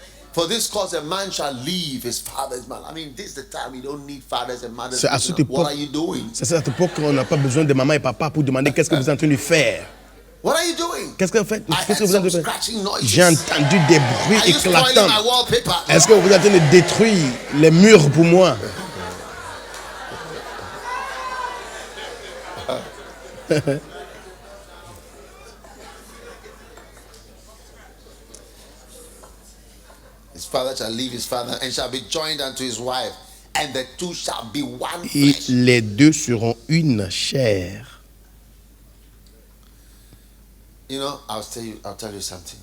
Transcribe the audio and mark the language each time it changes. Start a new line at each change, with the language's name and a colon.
English: For this cause a man shall leave his father's mother. I mean, this is the time we don't need fathers and mothers.
French: C'est à cette époque,
English: what are you doing?
French: C'est à cette époque qu'on n'a pas besoin de maman et papa pour demander qu'est-ce que vous êtes en train de faire.
English: What are you doing?
French: Qu'est-ce que vous faites? Qu'est-ce que vous êtes en train de faire? J'ai entendu des bruits éclatants. Est-ce que vous êtes en train de détruire les murs pour moi?
English: His father shall leave his father and shall be joined unto his wife, and the two shall be one
French: Et
English: flesh.
French: les deux seront une chair.
English: You know, I'll tell you something.